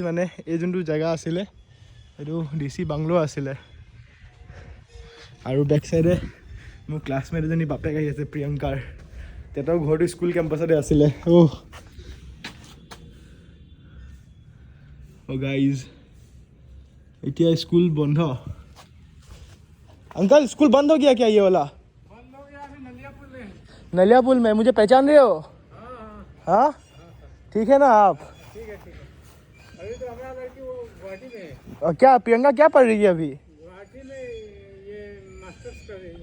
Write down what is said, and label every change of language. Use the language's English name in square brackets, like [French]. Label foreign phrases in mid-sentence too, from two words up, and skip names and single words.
[Assamese] মানে এই যোনটো জেগা আছিলে এইটো DC বাংলো আছিলে। আৰু [English] back sideে [Assamese] মোৰ ক্লাছমেট এজনী বাপেক আহি আছে, প্ৰিয়ংকাৰ। তেহঁতৰ ঘৰটো [English] school campusতে [Assamese] আছিলে। গাইজ এতিয়া স্কুল বন্ধ। [Hindi] अंकल स्कूल बंद हो गया क्या ये वाला? बंद हो गया अभी नलियापुर में। नलियापुर में मुझे पहचान रहे हो? हाँ ठीक है ना आप? ठीक है ठीक है। अभी तो हमारा लड़की वो गुवाहाटी में है। और क्या प्रियंका क्या पढ़ रही है अभी? गुवाहाटी में ये मास्टर्स कर रही है।